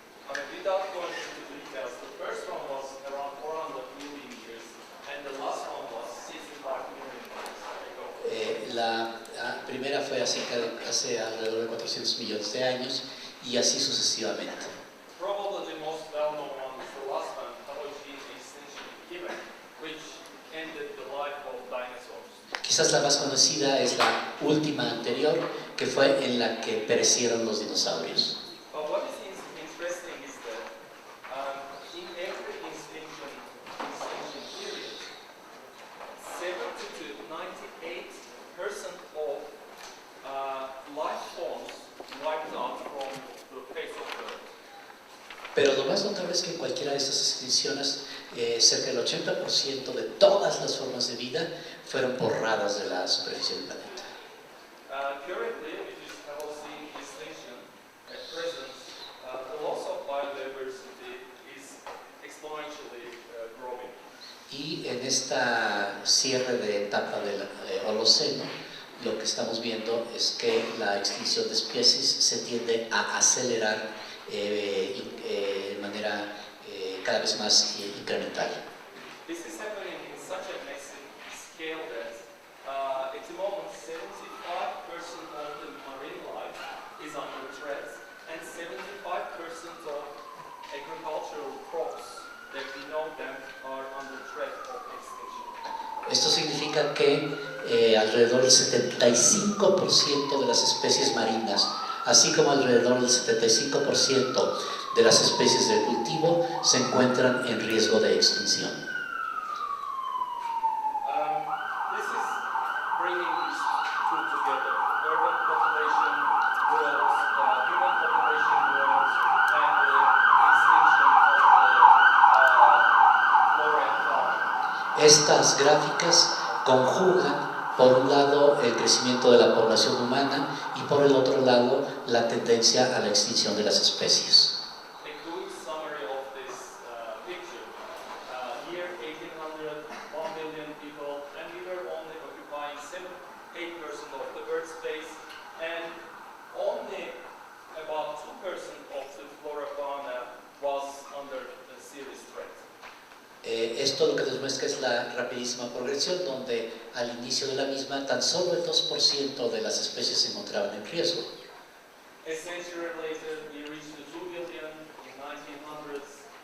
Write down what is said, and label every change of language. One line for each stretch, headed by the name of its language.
English: Without going into details, the first one was around 400 million years, and the last one was 65 million years ago.
Spanish: La primera fue hace alrededor de 400 millones de años y así sucesivamente.
English: Probably the most well-known one is the last one, Holocene extinction event, which ended the life of dinosaurs.
Spanish: Quizás la más conocida es la última anterior, que fue en la que perecieron los dinosaurios.
English: But what is interesting is that in every extinction period, 70 to 98% of life forms wiped out from the face of the Earth.
Spanish: Pero lo más notable es que en cualquiera de estas extinciones, cerca del 80% de todas las formas de vida fueron borradas de la superficie del planeta.
English: Currently, with this Holocene extinction, at present, the loss of biodiversity is exponentially growing.
Spanish: Y en esta cierre de etapa del Holoceno, lo que estamos viendo es que la extinción de especies se tiende a acelerar de manera cada vez más incremental.
English: This is happening in such a massive scale that at the moment 75% of the marine life is under threat and 75% of agricultural crops that we know them are under threat of extinction.
Spanish: Esto significa que alrededor del 75% de las especies marinas, así como alrededor del 75% de las especies de cultivo, se encuentran en riesgo de extinción.
English: This is bringing these two together. Urban population growth, human population growth, and the extinction of the flora and fauna.
Spanish: Estas gráficas conjugan, por un lado, el crecimiento de la población humana y por el otro lado, la tendencia a la extinción de las especies.
English: A quick summary of this picture. Year 1800, 1 billion people, and we were only occupying 8% of the Earth space, and only about 2% of the flora fauna was under a serious threat.
Spanish: Esto lo que nos muestra es la rapidísima progresión, donde al inicio de la misma tan solo el 2% de las especies se encontraban en riesgo.
English: A century later, we reached the 2 billion in 1900s.